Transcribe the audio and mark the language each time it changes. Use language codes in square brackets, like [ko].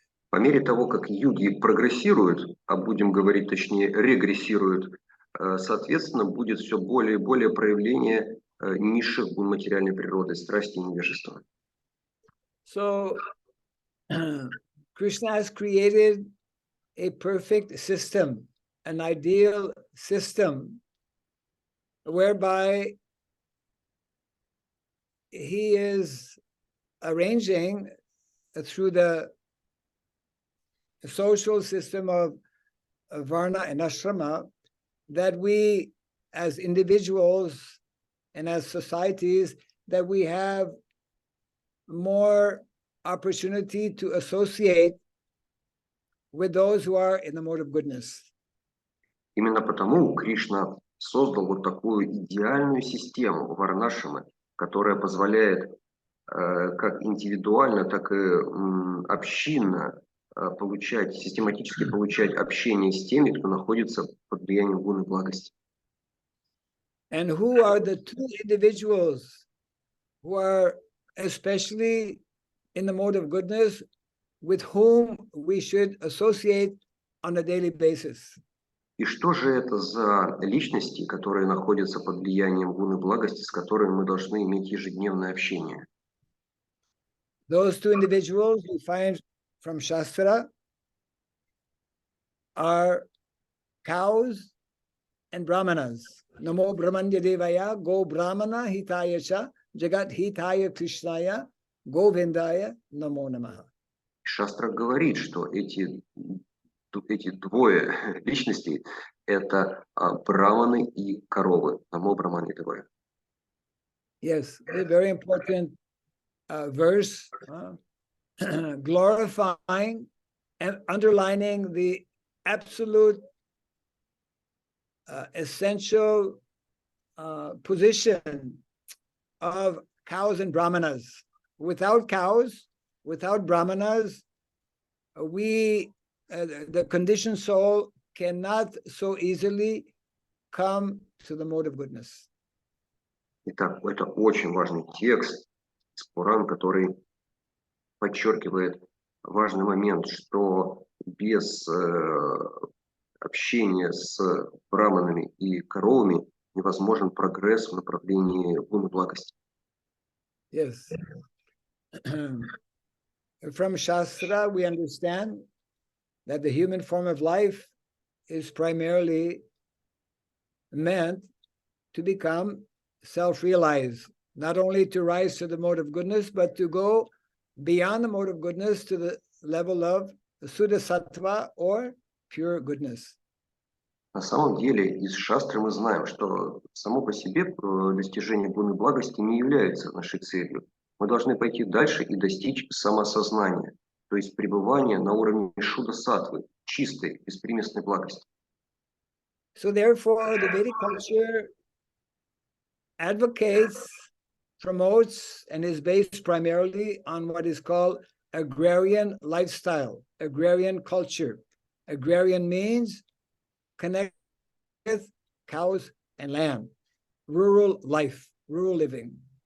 [ru] По мере того, как юги прогрессируют, а будем говорить точнее регрессируют, соответственно, будет все более и более проявление низших гун материальной природы, страсти и невежества. [en] So, Krishna has created a perfect system, an ideal system, whereby he is arranging through the social system of Varna and Ashrama that we as individuals and as societies, that we have more opportunity to associate with those who are in the mode of goodness. [ru] Именно потому Кришна создал вот такую идеальную систему Варнашрамы, которая позволяет как индивидуально, так и общинно систематически получать общение с теми, кто находится под влиянием гуны благости. [en] And who are the two individuals who are especially in the mode of goodness with whom we should associate on a daily basis? [ru] И что же это за личности, которые находятся под влиянием гуны благости, с которыми мы должны иметь ежедневное общение? [en] Those two individuals we find from Shastra are cows and brahmanas. [sa] Namo Brahmanya Devaya Go Brahmana Hitaya Cha Jagat Hitaya Krishnaya Govindaya Namo Namaha. [ru] Шастра говорит, что эти двое личностей – это браманы и коровы. [sa] Намо Брахмане Девая. [en] Yes, a very important verse glorifying and underlining the absolute essential position of cows and brahmanas. Without cows, without brahmanas, the conditioned soul cannot so easily come to the mode of goodness. [ru] Итак, это очень важный текст из Пуран, который подчеркивает важный момент, что без общения с браманами и коровами невозможен прогресс в направлении гуны благости. [en] Yes. From Shastra, we understand that the human form of life is primarily meant to become self-realized, not only to rise to the mode of goodness, but to go beyond the mode of goodness to the level of Suddha Sattva or pure goodness. [ru] На самом деле, из шастры мы знаем, что само по себе достижение гуны благости не является нашей целью. Мы должны пойти дальше и достичь самосознания, то есть пребывания на уровне шуда саттвы, чистой, беспримесной благости. [en] So therefore, the Vedic culture advocates, promotes, and is based primarily on what is called agrarian lifestyle, agrarian culture. Agrarian means connect with cows and land, rural life, rural living.